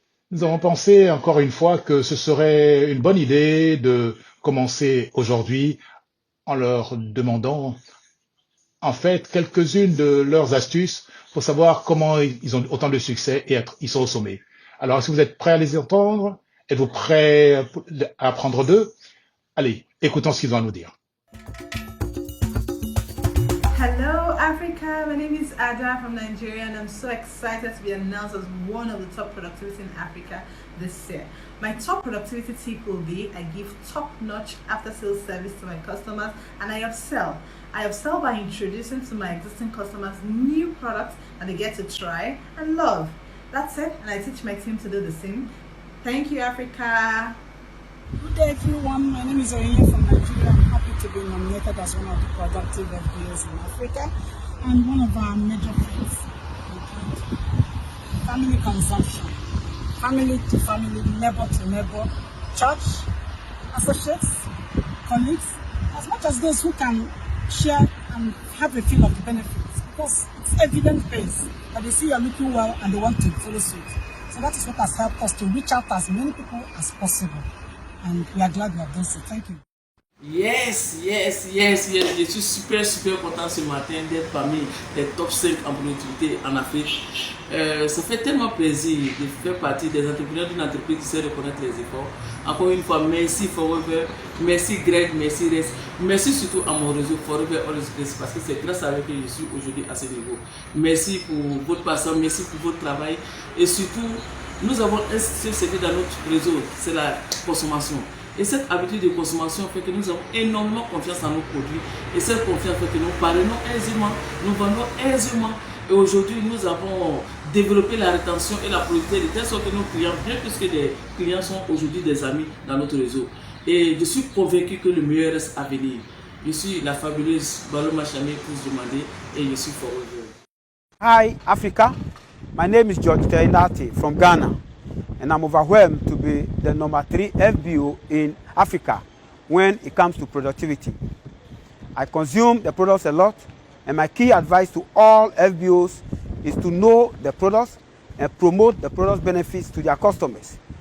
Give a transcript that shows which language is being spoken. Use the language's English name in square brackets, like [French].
[French] Nous avons pensé encore une fois que ce serait une bonne idée de commencer aujourd'hui en leur demandant en fait quelques-unes de leurs astuces pour savoir comment ils ont autant de succès et ils sont au sommet. Alors, est-ce que vous êtes prêts à les entendre? Êtes-vous prêts à apprendre d'eux? Allez, écoutons ce qu'ils ont à nous dire. [English] Hello Africa, my name is Ada from Nigeria and I'm so excited to be announced as one of the top productivity in Africa this year. My top productivity tip will be I give top-notch after-sales service to my customers and I upsell. I upsell by introducing to my existing customers new products that they get to try and love. That's it, and I teach my team to do the same. Thank you, Africa. Good day, everyone. My name is Oriya from Nigeria. I'm happy to be nominated as one of the productive FBOs in Africa and one of our major things. Family consumption, family to family, neighbor to neighbor, church, associates, colleagues, as much as those who can share and have a feel of the benefits, because it's evidence-based that they see you're looking well and they want to follow suit. So that is what has helped us to reach out to as many people as possible. And we are glad we have done so. Thank you. Yes. [French] Je suis super content ce matin d'être parmi les top 5 en productivité en Afrique. Ça fait tellement plaisir de faire partie des entrepreneurs d'une entreprise qui sait reconnaître les efforts. Encore une fois, merci Forever, merci Greg, merci Res, merci surtout à mon réseau Forever Always Grace parce que c'est grâce à eux que je suis aujourd'hui à ce niveau. Merci pour votre patience, merci pour votre travail et surtout, nous avons un secret dans notre réseau, c'est la consommation. Et cette habitude de consommation fait que nous avons énormément confiance en nos produits. Et cette confiance fait que nous parvenons aisément, nous vendons aisément. Et aujourd'hui, nous avons développé la rétention et la productivité de telle sorte que nos clients, bien plus que des clients, sont aujourd'hui des amis dans notre réseau. Et je suis convaincu que le meilleur reste à venir. Je suis la fabuleuse Balo Machane pour se demander et je suis Forever. [English] Hi, Africa. My name is George Teinati from Ghana, and I'm overwhelmed to be the number 3 FBO in Africa when it comes to productivity. I consume the products a lot, and my key advice to all FBOs is to know the products and promote the product benefits to their customers.